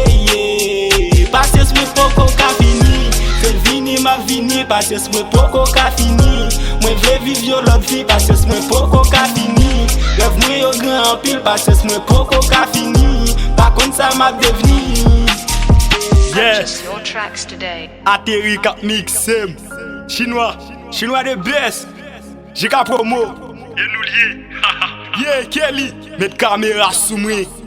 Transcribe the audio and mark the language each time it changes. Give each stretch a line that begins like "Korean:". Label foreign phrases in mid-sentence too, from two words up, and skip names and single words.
English: Yeah.
Haitian Creole: Pasyans mwen poko ka fini. Se vini, m ap vini. Pasyans mwen poko ka fini. Mwen vle viv yon lòt vi. Pasyans mwen poko ka fini. Rèv mwen yo gran anpil. Pasyans mwen poko ka fini. Pa kont sa m ap devni.
English: Yes. Purchase your tracks today.
Haitian Creole: Ateri k ap mikse m. Chinois, Chinois de best. Jika promo. E nou lye. Yeah, Kelly. Met kamera sou mwen.